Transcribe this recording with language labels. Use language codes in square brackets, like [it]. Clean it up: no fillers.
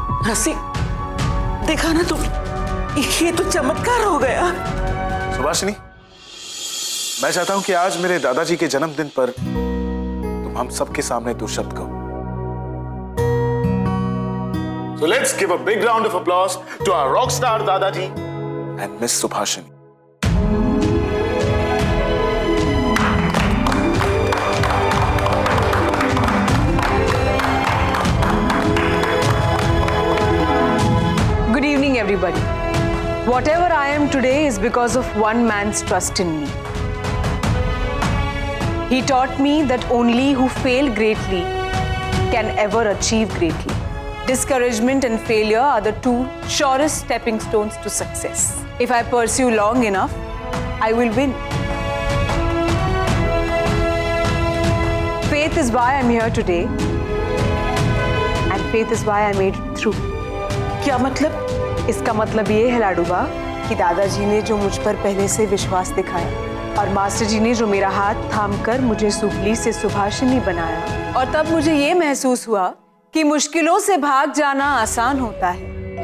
[hi] रसी, देखा ना तुम? ये तो चमत्कार हो गया। सुभाषिनी, मैं चाहता हूं कि आज मेरे दादाजी के जन्मदिन पर तुम हम सबके सामने दो शब्द कहो। [en] So let's give a big round of applause to our rock star Dadaji and Miss Subhashini. Everybody, whatever I am today is because of one man's trust in me. He taught me that only who fail greatly can ever achieve greatly. Discouragement and failure are the two surest stepping stones to success. If I pursue long enough, I will win. Faith is why I'm here today, and faith is why I made it through. [hi] क्या मतलब? इसका मतलब ये है लाडूबा कि दादाजी ने जो मुझ पर पहले से विश्वास दिखाया और मास्टर जी ने जो मेरा हाथ थामकर मुझे सुबली से सुभाषिनी बनाया, और तब मुझे ये महसूस हुआ कि मुश्किलों से भाग जाना आसान होता है।